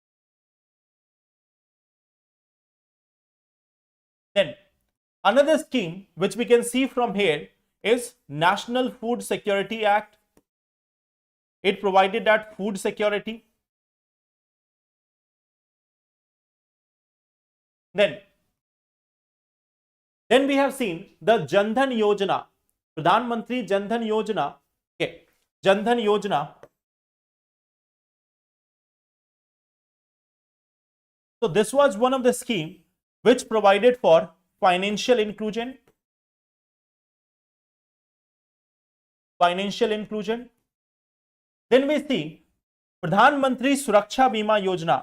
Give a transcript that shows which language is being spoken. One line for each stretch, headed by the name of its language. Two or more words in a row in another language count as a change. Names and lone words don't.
English: Then another scheme which we can see from here is National Food Security Act. It provided that food security. Then we have seen the Jan Dhan Yojana, Pradhan Mantri Jan Dhan Yojana. Okay, Jan Dhan Yojana. So this was one of the scheme which provided for financial inclusion. Financial inclusion. Then we see Pradhan Mantri Suraksha Bima Yojana.